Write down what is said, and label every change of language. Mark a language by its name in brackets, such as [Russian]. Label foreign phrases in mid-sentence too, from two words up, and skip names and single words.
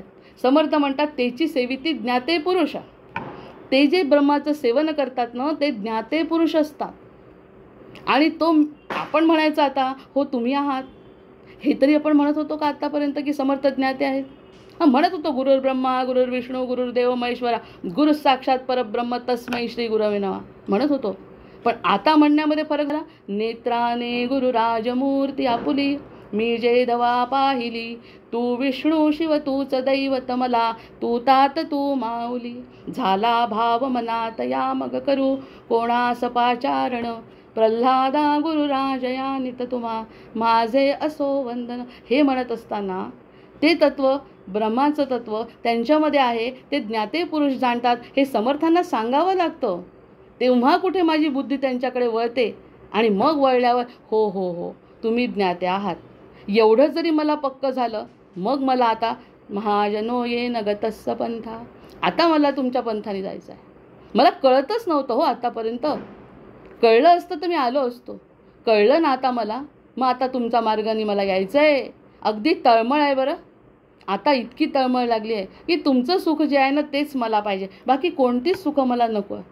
[Marathi] समर्थ म्हणतात त्याची सेविती ज्ञाते पुरुष. ते जे ब्रह्माचं सेवन करतात ना ते ज्ञाते पुरुष असतात. आणि तो आपण म्हणायचं आता हो तुम्ही आहात, हे तरी आपण म्हणत होतो का आत्तापर्यंत की समर्थ ज्ञाते आहेत? हां म्हणत होतो, [Sanskrit] गुरुर् ब्रह्मा गुरुर्विष्णू गुरुर्देव महेश्वरा गुरु साक्षात परब्रह्म तस्मै श्री गुरवे नमः [Marathi] म्हणत होतो. पण आता म्हणण्यामध्ये फरक झाला. नेत्राने गुरुराजमूर्ती आपुली मी जे दवा पाहिली, तू विष्णू शिव तूच दैवत मला, तू तात तू माऊली. झाला भाव मनात या मग करू कोणास पाचारण, प्रल्हादा गुरुराजया नित तुम्हा माझे असो वंदन. हे म्हणत असताना ते तत्व ब्रह्माचं तत्व त्यांच्यामध्ये आहे, ते ज्ञाते पुरुष जाणतात. हे समर्थांना सांगावं लागतं. तेव्हा कुठे माझी बुद्धी त्यांच्याकडे वळते आणि मग वळल्यावर हो हो हो तुम्ही ज्ञाते आहात एवढं जरी मला पक्क झालं, मग मला आता [Sanskrit] महाजनो ये नगतस्स पंथा, [Marathi] आता मला तुमच्या पंथाने जायचं आहे. मला कळतच नव्हतं हो आतापर्यंत. कळलं असतं तर मी आलो असतो. कळलं ना आता मला, मग आता तुमचा मार्गाने मला यायचं आहे. अगदी तळमळ आहे बरं. आता इतकी तळमळ लागली आहे की तुमचं सुख जे आहे ना तेच मला पाहिजे, बाकी कोणतीच सुख मला नको आहे.